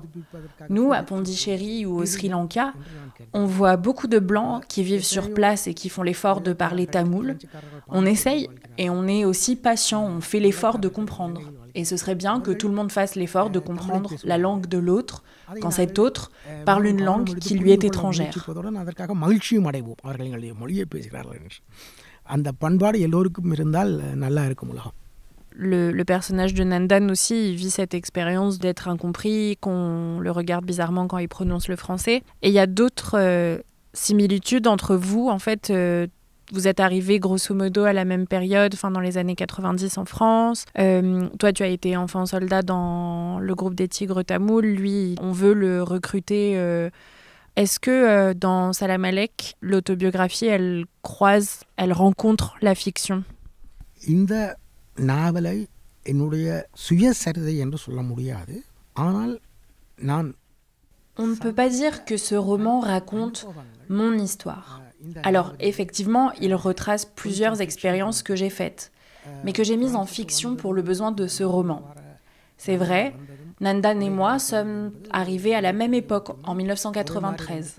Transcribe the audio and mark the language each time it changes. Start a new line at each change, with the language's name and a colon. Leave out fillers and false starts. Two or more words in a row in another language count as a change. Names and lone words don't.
French: Nous, à Pondichéry ou au Sri Lanka, on voit beaucoup de Blancs qui vivent sur place et qui font l'effort de parler tamoul. On essaye et on est aussi patient, on fait l'effort de comprendre. Et ce serait bien que tout le monde fasse l'effort de comprendre la langue de l'autre quand cet autre parle une langue qui lui est étrangère.
Tamil: அந்த பண்பாடு எல்லோருக்கும் இருந்தால் நல்லா இருக்கும் உலகம்.
French: le personnage de Nandan aussi, il vit cette expérience d'être incompris, qu'on le regarde bizarrement quand il prononce le français. Et il y a d'autres similitudes entre vous. En fait, vous êtes arrivés grosso modo à la même période, dans les années 90 en France. Toi, tu as été enfant soldat dans le groupe des Tigres Tamouls. Lui, on veut le recruter. Est-ce que dans Salam Alek, l'autobiographie, elle rencontre la fiction?
Tamil: இந்த நாவலை என்னுடைய சுயசரிதை என்று சொல்ல முடியாது. ஆனால் நான்
French: On ne peut pas dire que ce roman raconte mon histoire. Alors, effectivement, il retrace plusieurs expériences que j'ai faites, mais que j'ai mises en fiction pour le besoin de ce roman. C'est vrai, Nandan et moi sommes arrivés à la même époque, en 1993.